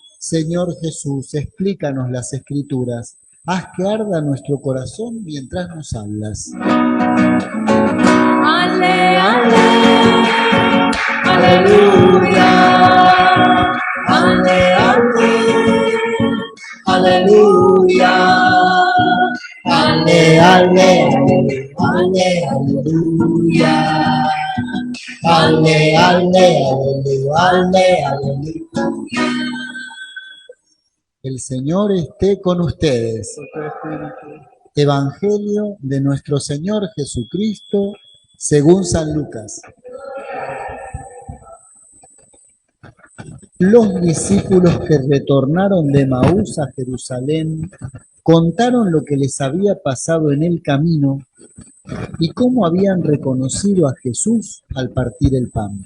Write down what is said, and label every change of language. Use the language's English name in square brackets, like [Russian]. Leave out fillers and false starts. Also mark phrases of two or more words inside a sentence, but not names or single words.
[Spanish] Señor Jesús, explícanos las Escrituras. Haz que arda nuestro corazón mientras nos hablas. Ale, ale, aleluya. Ale, ale, aleluya. Ale, ale, ale, aleluya. Ale, ale, ale, aleluya. El Señor esté con ustedes. Evangelio de nuestro Señor Jesucristo según San Lucas. Los discípulos que retornaron de Maús a Jerusalén contaron lo que les había pasado en el camino y cómo habían reconocido a Jesús al partir el pan.